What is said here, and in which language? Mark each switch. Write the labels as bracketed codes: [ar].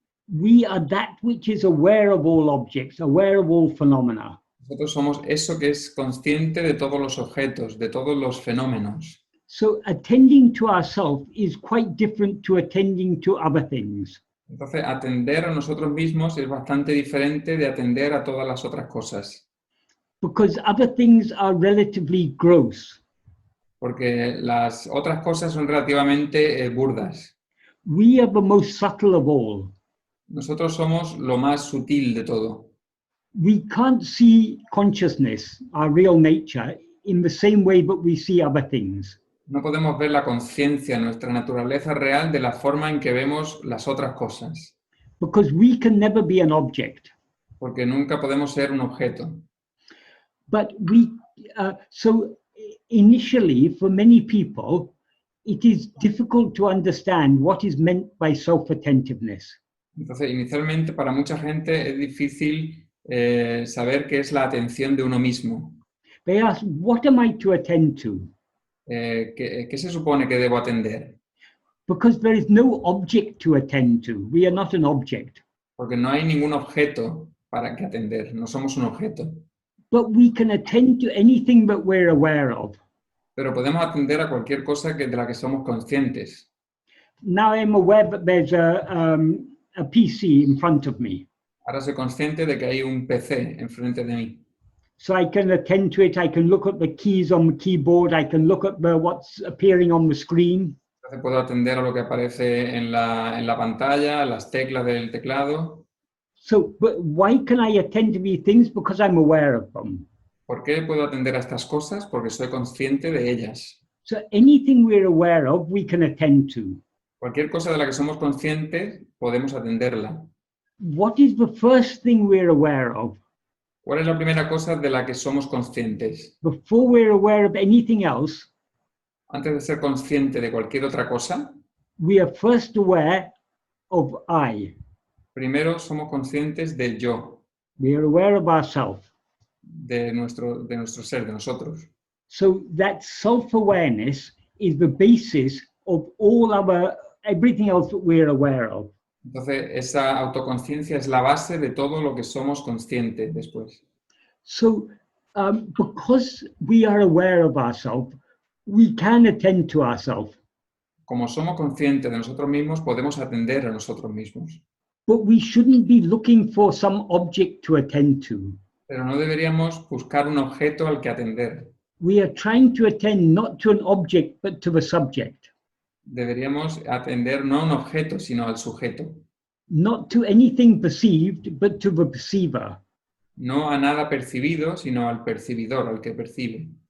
[en] We are that which is aware of all objects, aware of all phenomena. [es] Nosotros somos eso que es consciente de todos los objetos, de todos los fenómenos. [en] So attending to ourselves is quite different to attending to other things. [es] Entonces, atender a nosotros mismos es bastante diferente de atender a todas las otras cosas, [en] Because other things are relatively gross. [es] porque las otras cosas son relativamente burdas. [en] We are the most subtle of all. [es] Nosotros somos lo más sutil de todo. [en] We can't see consciousness, our real nature, in the same way that we see other things. [es] No podemos ver la conciencia, nuestra naturaleza real, de la forma en que vemos las otras cosas, [en] Because we can never be an object. [es] porque nunca podemos ser un objeto. [en] But so initially, for many people, it is difficult to understand what is meant by self-attentiveness. [es] Entonces, inicialmente, para mucha gente es difícil saber qué es la atención de uno mismo. [en] They ask, what am I to attend to? [es] ¿Qué se supone que debo atender? [en] Because there is no object to attend to. We are not an object. [es] Porque no hay ningún objeto para que atender, no somos un objeto. [en] But we can attend to anything that we're aware of. [es] Pero podemos atender a cualquier cosa de la que somos conscientes. [en] Now I'm aware that there's a PC in front of me. [es] Ahora soy consciente de que hay un PC enfrente de mí. [en] So I can attend to it. I can look at the keys on the keyboard. I can look at what's appearing on the screen. [es] Entonces puedo atender a lo que aparece en la pantalla, las teclas del teclado. [en] So, but why can I attend to these things? Because I'm aware of them. [es] ¿Por qué puedo atender a estas cosas? Porque soy consciente de ellas. [en] So anything we're aware of, we can attend to. [es] Cualquier cosa de la que somos conscientes, podemos atenderla. [en] What is the first thing we're aware of? [es] ¿Cuál es la primera cosa de la que somos conscientes? [en] Before we're aware of anything else, [es] Antes de ser consciente de cualquier otra cosa, [en] we are first aware of I. [es] primero somos conscientes del yo, [en] We are aware of ourselves. [es] de nuestro ser, de nosotros. [en] So that self-awareness is the basis of everything else that we're aware of. [es] Entonces, esa autoconciencia es la base de todo lo que somos conscientes después. [en] So because we are aware of ourselves, we can attend to ourselves. [es] Como somos conscientes de nosotros mismos, podemos atender a nosotros mismos. [en] But we shouldn't be looking for some object to attend to. [es] Pero no deberíamos buscar un objeto al que atender. [en] We are trying to attend not to an object, but to the subject. [es] Deberíamos atender no a un objeto, sino al sujeto. [en] Not to anything perceived, but to the perceiver. [es] No a nada percibido, sino al percibidor, al que percibe.